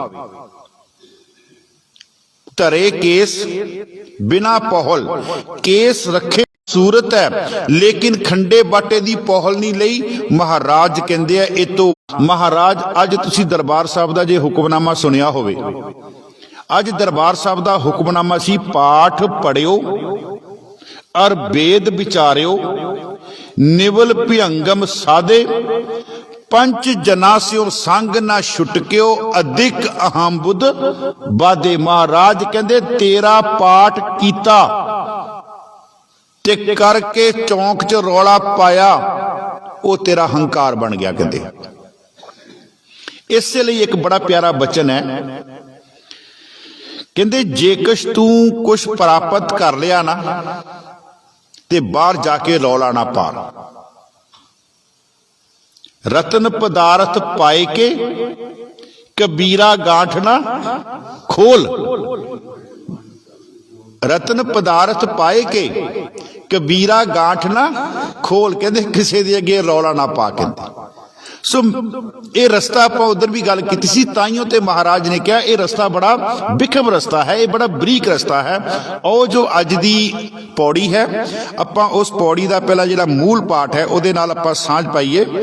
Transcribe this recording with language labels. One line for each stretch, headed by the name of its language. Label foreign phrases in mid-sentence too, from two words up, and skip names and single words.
Punjabi: ਧਰੇ ਕੇਸ ਬਿਨਾ ਪਾਹੁਲ, ਕੇਸ ਰੱਖੇ ਸੂਰਤ ਹੈ ਲੇਕਿਨ ਖੰਡੇ ਬਾਟੇ ਦੀ ਪਾਹੁਲ ਨਹੀਂ ਲਈ। ਮਹਾਰਾਜ ਕਹਿੰਦੇ ਆ ਏ ਤਾਂ ਮਹਾਰਾਜ ਅੱਜ ਤੁਸੀਂ ਦਰਬਾਰ ਸਾਹਿਬ ਦਾ ਜੇ ਹੁਕਮਨਾਮਾ ਸੁਣਿਆ ਹੋਵੇ, ਅੱਜ ਦਰਬਾਰ ਸਾਹਿਬ ਦਾ ਹੁਕਮਨਾਮਾ ਸੀ, ਪਾਠ ਪੜਿਓ ਅਉਰ ਬੇਦ ਬੀਚਾਰਿਓ, ਨਿਵਲ ਭੁਇਅੰਗਮ ਸਾਧੇ, ਪੰਚ ਜਨਾ ਸਿਉ ਸੰਗੁ ਨ ਛੁਟਕਿਓ, ਅਧਿਕ ਅਹੰਬੁਧਿ ਬਾਧੇ। ਮਹਾਰਾਜ ਕਹਿੰਦੇ ਤੇਰਾ ਪਾਠ ਕੀਤਾ ਤੇ ਕਰਕੇ ਚੌਕ ਚ ਰੌਲਾ ਪਾਇਆ, ਉਹ ਤੇਰਾ ਹੰਕਾਰ ਬਣ ਗਿਆ। ਕਹਿੰਦੇ ਇਸਲਈ ਇੱਕ ਬੜਾ ਪਿਆਰਾ ਬਚਨ ਹੈ, ਕਹਿੰਦੇ ਜੇ ਕੁਝ ਤੂੰ ਕੁਝ ਪ੍ਰਾਪਤ ਕਰ ਲਿਆ ਨਾ ਤੇ ਬਾਹਰ ਜਾ ਕੇ ਰੌਲਾ ਨਾ ਪਾਰ,
Hindi: रतन पदार्थ पाए के कबीरा गांठ ना खोल। रतन पदार्थ पाए के कबीरा गांठ ना खोल,
Punjabi: ਕਹਿੰਦੇ ਕਿਸੇ ਦੇ ਅੱਗੇ ਰੌਲਾ ਨਾ ਪਾ। ਕਹਿੰਦੇ ਸੋ ਇਹ ਰਸਤਾ ਆਪ ਉਧਰ ਵੀ ਗੱਲ ਕੀ ਸੀ, ਤਾਹੀਓਂ ਤੇ ਮਹਾਰਾਜ ਨੇ ਕਿਹਾ ਇਹ ਰਸਤਾ ਬੜਾ ਬਿਖਮ ਰਸਤਾ ਹੈ, ਇਹ ਬੜਾ ਬਰੀਕ ਰਸਤਾ ਹੈ। ਅਤੇ ਜੋ ਅੱਜ ਦੀ ਪਉੜੀ ਹੈ, ਆਪਾਂ ਉਸ ਪਉੜੀ ਦਾ ਪਹਿਲਾ ਜਿਹੜਾ ਮੂਲ ਪਾਠ ਹੈ ਉਹਦੇ ਨਾਲ ਆਪਾਂ ਸਾਂਝ ਪਾਈਏ।